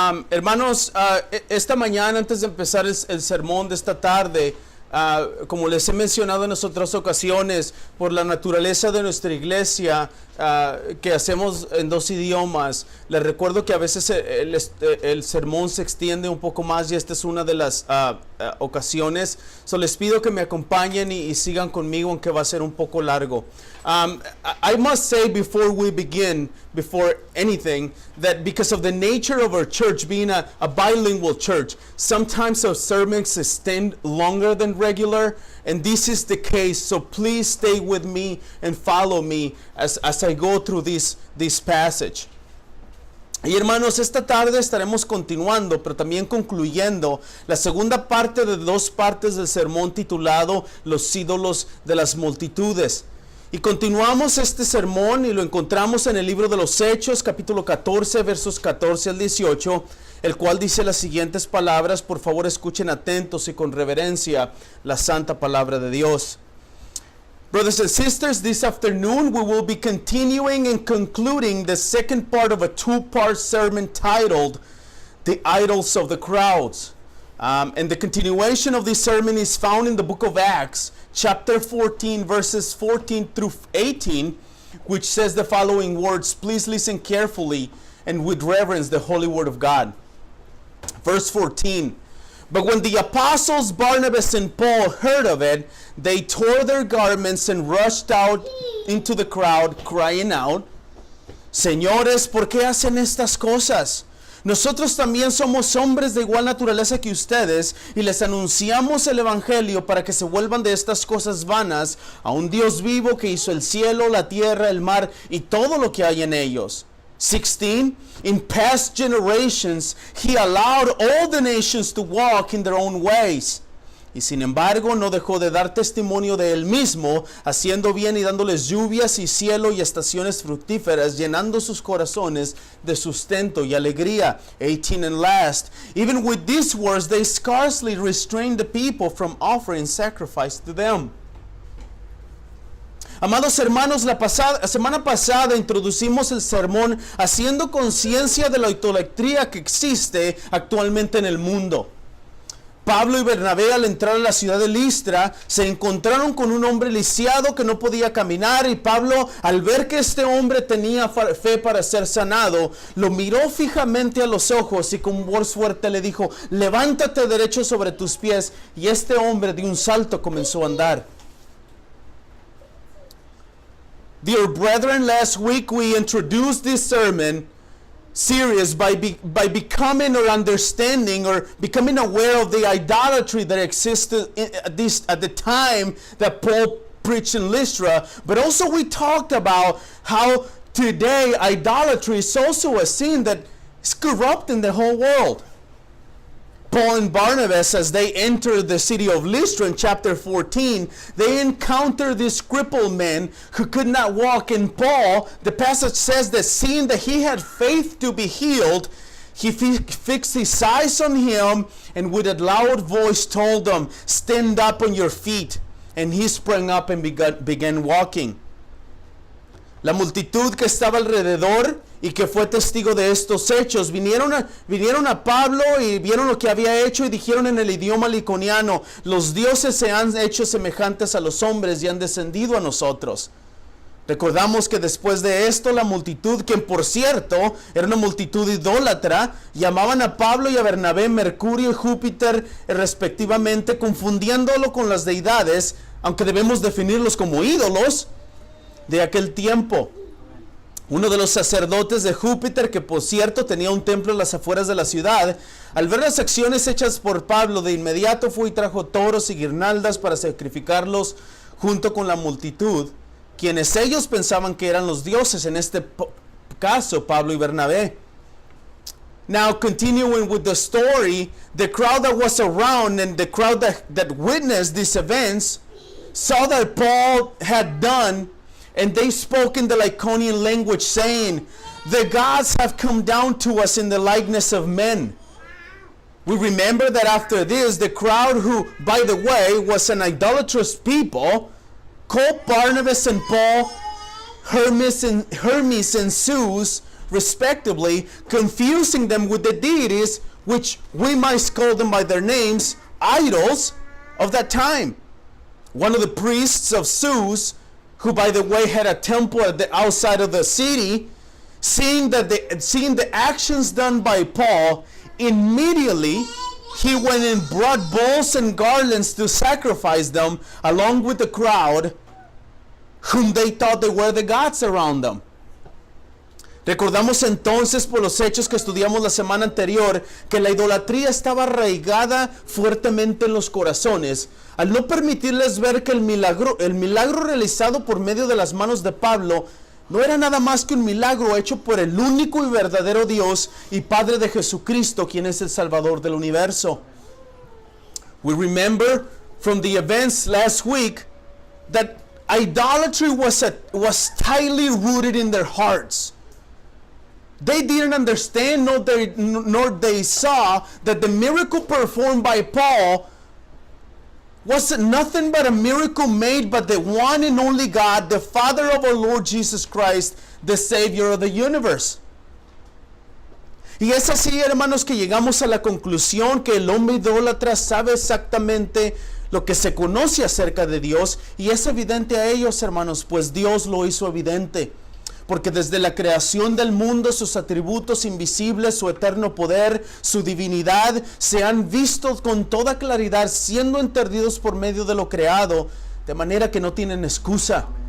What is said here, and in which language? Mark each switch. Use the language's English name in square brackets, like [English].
[Spanish] Hermanos, esta mañana antes de empezar el sermón de esta tarde, como les he mencionado en otras ocasiones, por la naturaleza de nuestra iglesia, que hacemos en 2 idiomas, les recuerdo que a veces el sermón se extiende un poco más y esta es una de las ocasiones. Les pido que me acompañen y sigan conmigo, aunque va a ser un poco largo. [English] I must say before we begin, before anything, that because of the nature of our church being a bilingual church, sometimes our sermons extend longer than regular, and this is the case. So please stay with me and follow me as I go through this passage. [Spanish] Y hermanos, esta tarde estaremos continuando, pero también concluyendo la segunda parte de 2 partes del sermón titulado Los ídolos de las multitudes. Y continuamos este sermón y lo encontramos en el libro de los Hechos, capítulo 14, versos 14 al 18, el cual dice las siguientes palabras. Por favor, escuchen atentos y con reverencia la santa palabra de Dios. [English] Brothers and sisters, this afternoon we will be continuing and concluding the second part of a 2-part sermon titled The Idols of the Crowds. And the continuation of this sermon is found in the book of Acts, chapter 14, verses 14 through 18, which says the following words. Please listen carefully and with reverence the holy word of God. Verse 14. But when the apostles Barnabas and Paul heard of it, they tore their garments and rushed out into the crowd, crying out, [Spanish] Señores, ¿por qué hacen estas cosas? Nosotros también somos hombres de igual naturaleza que ustedes y les anunciamos el evangelio para que se vuelvan de estas cosas vanas a un Dios vivo que hizo el cielo, la tierra, el mar y todo lo que hay en ellos. 16. [English] In past generations, he allowed all the nations to walk in their own ways. [Spanish] Y sin embargo, no dejó de dar testimonio de él mismo, haciendo bien y dándoles lluvias y cielo y estaciones fructíferas, llenando sus corazones de sustento y alegría. [English] 18 and last. Even with these words, they scarcely restrained the people from offering sacrifice to them. [Spanish] Amados hermanos, la semana pasada introducimos el sermón haciendo conciencia de la idolatría que existe actualmente en el mundo. Pablo y Bernabé, al entrar a la ciudad de Listra, se encontraron con un hombre lisiado que no podía caminar, y Pablo, al ver que este hombre tenía fe para ser sanado, lo miró fijamente a los ojos y con voz fuerte le dijo, levántate derecho sobre tus pies, y este hombre de un salto comenzó a andar. [English] Dear brethren, last week we introduced this sermon series by becoming or understanding or becoming aware of the idolatry that existed at the time that Paul preached in Lystra. But also we talked about how today idolatry is also a sin that is corrupting the whole world. Paul and Barnabas, as they enter the city of Lystra in chapter 14, they encounter this crippled man who could not walk. And Paul, the passage says that seeing that he had faith to be healed, he fixed his eyes on him and with a loud voice told them, stand up on your feet. And he sprang up and began walking. [Spanish] La multitud que estaba alrededor y que fue testigo de estos hechos vinieron a Pablo y vieron lo que había hecho y dijeron en el idioma liconiano, los dioses se han hecho semejantes a los hombres y han descendido a nosotros. Recordamos que después de esto la multitud, que por cierto era una multitud idólatra, llamaban a Pablo y a Bernabé Mercurio y Júpiter respectivamente, confundiéndolo con las deidades, aunque debemos definirlos como ídolos de aquel tiempo. Uno de los sacerdotes de Júpiter, que por cierto tenía un templo en las afueras de la ciudad, al ver las acciones hechas por Pablo, de inmediato fue y trajo toros y guirnaldas para sacrificarlos junto con la multitud, quienes ellos pensaban que eran los dioses, en este caso Pablo y Bernabé. [English] Now, continuing with the story, the crowd that was around and the crowd that witnessed these events saw that Paul had done. And they spoke in the Lycaonian language, saying, the gods have come down to us in the likeness of men. We remember that after this, the crowd, who, by the way, was an idolatrous people, called Barnabas and Paul Hermes and Zeus, respectively, confusing them with the deities, which we might call them by their names, idols of that time. One of the priests of Zeus, who by the way had a temple at the outside of the city, seeing the actions done by Paul, immediately he went and brought bulls and garlands to sacrifice them along with the crowd, whom they thought they were the gods around them. [Spanish] Recordamos entonces por los hechos que estudiamos la semana anterior que la idolatría estaba arraigada fuertemente en los corazones, al no permitirles ver que el milagro realizado por medio de las manos de Pablo no era nada más que un milagro hecho por el único y verdadero Dios y Padre de Jesucristo, quien es el Salvador del universo. [English] We remember from the events last week that idolatry was tightly rooted in their hearts. They didn't understand nor they saw that the miracle performed by Paul was nothing but a miracle made by the one and only God, the Father of our Lord Jesus Christ, the Savior of the universe. [Spanish] Y es así, hermanos, que llegamos a la conclusión que el hombre idólatra sabe exactamente lo que se conoce acerca de Dios, y es evidente a ellos, hermanos, pues Dios lo hizo evidente. Porque desde la creación del mundo sus atributos invisibles, su eterno poder, su divinidad, se han visto con toda claridad, siendo entendidos por medio de lo creado, de manera que no tienen excusa.